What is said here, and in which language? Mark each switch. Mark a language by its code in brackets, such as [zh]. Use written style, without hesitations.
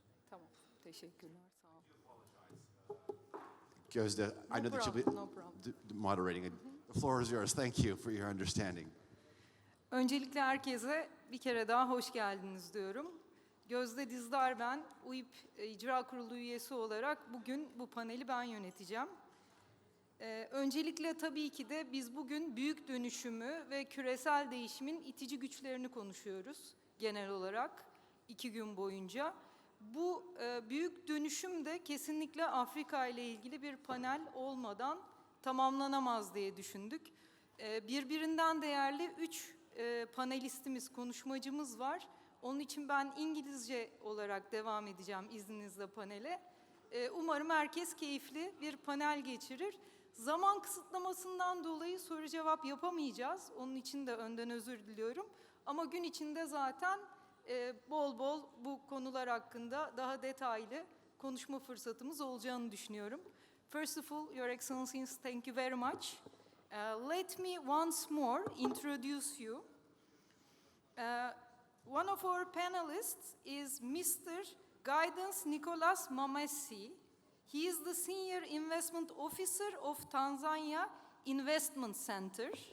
[tr] Tamam, teşekkürler, sağ ol. [en] Gözde, I know that you'll be No problem. moderating it. The floor is yours. Thank you for your understanding. [tr] Öncelikle herkese bir kere daha hoş geldiniz diyorum. Gözde Dizdar ben, UIP İcra Kurulu üyesi olarak bugün bu paneli ben yöneteceğim. Öncelikle tabii ki de biz bugün büyük dönüşümü ve küresel değişimin itici güçlerini konuşuyoruz genel olarak 2 gün boyunca. Bu büyük dönüşüm de kesinlikle Afrika ile ilgili bir panel olmadan tamamlanamaz diye düşündük. Birbirinden değerli 3 panelistimiz, konuşmacımız var. Onun için ben İngilizce olarak devam edeceğim izninizle panele. Umarım herkes keyifli bir panel geçirir. Zaman kısıtlamasından dolayı soru cevap yapamayacağız. Onun için de önden özür diliyorum. Ama gün içinde zaten bol bol bu konular hakkında daha detaylı konuşma fırsatımız olacağını düşünüyorum. [en] First of all, Your Excellencies, thank you very much. Let me once more introduce you. One of our panelists is Mr. Gaudance Nicholaus Mmassy. He is the Senior Investment Officer of Tanzania Investment Center.